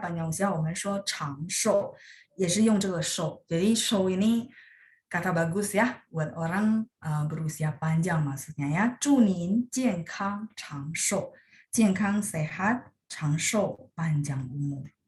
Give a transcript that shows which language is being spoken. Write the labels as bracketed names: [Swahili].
[Indonesian] Panjang usia, [Chinese] 我们说长寿，也是用这个寿。 [Indonesian] Jadi shou ini kata bagus ya buat orang berusia panjang maksudnya ya. [Chinese] 祝您健康长寿，健康 sehat, 长寿 panjang umur.